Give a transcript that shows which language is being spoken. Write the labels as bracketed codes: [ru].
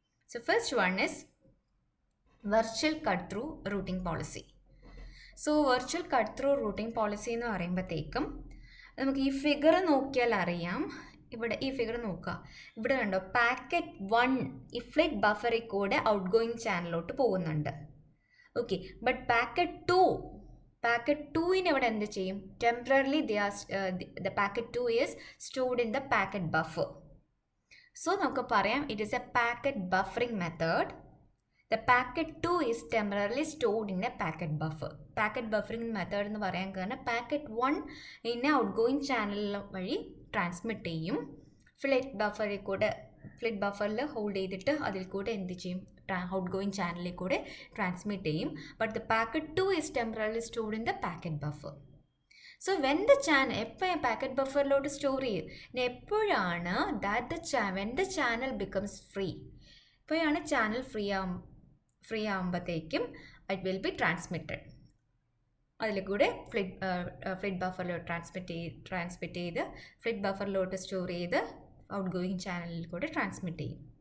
[en] So first one is virtual cut through routing policy. [ml] So virtual cut through routing policy എന്ന് പറയുമ്പോഴത്തേക്കും നമുക്ക് ഈ figure നോക്കിയാൽ അറിയാം. ഇവിടെ ഈ ഫിഗർ നോക്കുക, ഇവിടെ കണ്ടോ പാക്കറ്റ് 1 ഈ ഫ്ലിറ്റ് ബഫറിൽ കൂടെ ഔട്ട് ഗോയിങ് ചാനലിലോട്ട് പോകുന്നുണ്ട്. ഓക്കെ, ബട്ട് പാക്കറ്റ് 2ന് ഇവിടെ എന്ത് ചെയ്യും? [en] Temporarily the packet 2 is stored in the packet buffer. So [ml] നമുക്ക് പറയാം [en] It is a packet buffering method. The packet 2 is temporarily stored in a packet buffer. [ml] Packet buffering method എന്ന് പറയാൻ കാരണം packet 1 ഇന്നെ out going channel വഴി transmit ചെയ്യും. ഫ്ലിറ്റ് ബഫറിൽ hold ചെയ്തിട്ട് അതിൽ കൂടെ എന്ത് ചെയ്യും? ഔട്ട് ഗോയിങ് ചാനലിൽ കൂടെ ട്രാൻസ്മിറ്റ് ചെയ്യും. [en] But the packet 2 is temporarily stored in the packet buffer. [ml] So when the channel എപ്പോഴും പാക്കറ്റ് ബഫറിലോട്ട് സ്റ്റോർ ചെയ്യും. എപ്പോഴാണ് [en] when the channel becomes free, [ml] എപ്പോഴാണ് ചാനൽ ഫ്രീ ആകുമ്പോഴത്തേക്കും [en] It will be transmitted. [ml] അതിൽ കൂടെ ഫ്ലിറ്റ് ബഫറിലോട്ട് ട്രാൻസ്മിറ്റ് ചെയ്ത് ഫ്ലിറ്റ് ബഫറിലോട്ട് സ്റ്റോർ ചെയ്ത് ഔട്ട് ഗോയിങ് ചാനലിൽ കൂടെ ട്രാൻസ്മിറ്റ് ചെയ്യും.